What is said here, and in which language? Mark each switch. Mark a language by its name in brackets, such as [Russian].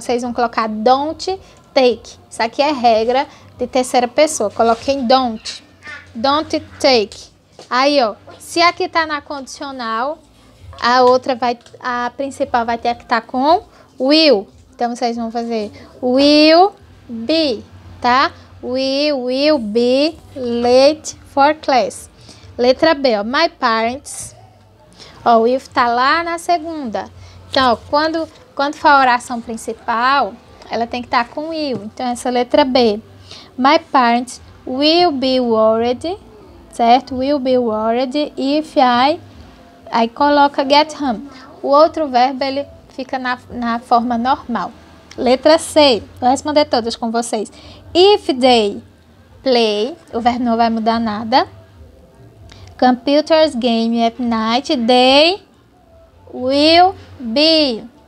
[Portuguese] Vocês vão colocar [English] don't take. [Portuguese] Isso aqui é regra de terceira pessoa. Coloquem don't. [English] Don't take. [Portuguese] Aí, ó. Se aqui tá na condicional, a principal vai ter que estar com will. Então, vocês vão fazer will be, tá? [English] We will be late for class. [Portuguese] Letra B, ó. My parents. Ó, o will tá lá na segunda. Então, ó, quando for a oração principal, ela tem que estar com will. Então, essa letra B. [English] My parents will be worried, [Portuguese] certo? [English] Will be worried if I... [Portuguese] Aí coloca [English] get home. [Portuguese] O outro verbo, ele fica na forma normal. Letra C. Vou responder todas com vocês. [English] If they play, [Portuguese] o verbo não vai mudar nada. [English] Computers game at night, they will be.